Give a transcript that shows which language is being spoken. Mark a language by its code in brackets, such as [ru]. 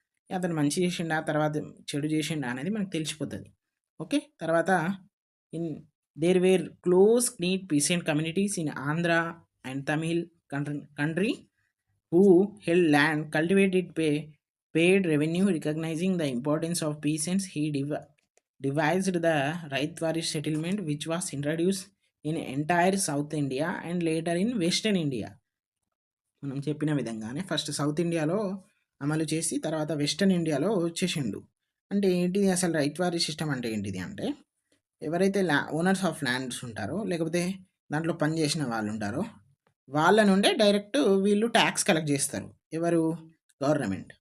[te] అతను మంచి చేసిండా తర్వాత చెడు చేసిండా అనేది మనకు తెలిసిపోతుంది. [en] Okay, తర్వాత there were close knit peasant communities in Andhra and Tamil country who held land, cultivated, paid revenue, recognizing the importance of peasants. He devised the Raitwari settlement, which was introduced in entire South India and later in Western India. [te] మనం చెప్పిన విధంగానే first south ఇండియాలో అమలు చేసి తర్వాత western ఇండియాలో వచ్చేసిండు. అంటే ఏంటిది అసలు రైట్వారీ సిస్టమ్ అంటే ఏంటిది అంటే ఎవరైతే [en] owners of lands [te] ఉంటారో లేకపోతే దాంట్లో పనిచేసిన వాళ్ళు ఉంటారో వాళ్ళ నుండే డైరెక్ట్ వీళ్ళు ట్యాక్స్ కలెక్ట్ చేస్తారు. ఎవరు? గవర్నమెంట్.